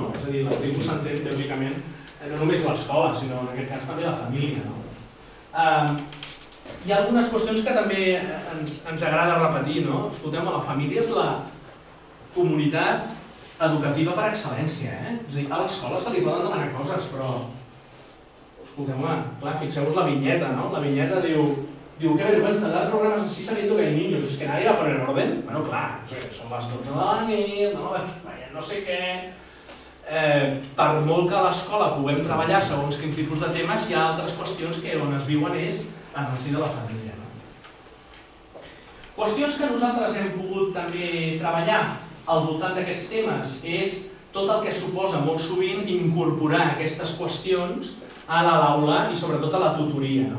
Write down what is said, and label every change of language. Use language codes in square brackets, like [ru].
[ca] És a dir, la tribu s'entén teòricament no només l'escola, sinó en aquest cas també la família. Hi ha algunes qüestions que també ens agrada repetir. Escolteu, la família és la comunitat educativa per excel·lència. És a dir, a l'escola se li poden demanar coses, però escolteu-me, clar, fixeu-vos la vinyeta, no? La vinyeta diu, [es] qué vergüenza, dar programas así sabiendo que hay niños, es que nadie va a poner orden. [ca] Bueno, clar, són les 12 de la nit, no sé què... Per molt que a l'escola puguem treballar segons quin tipus de temes, hi ha altres qüestions que on es viuen és en el si de la família. Qüestions que nosaltres hem pogut també treballar al voltant d'aquests temes és tot el que suposa molt sovint incorporar aquestes qüestions a l'aula i sobretot a la tutoria.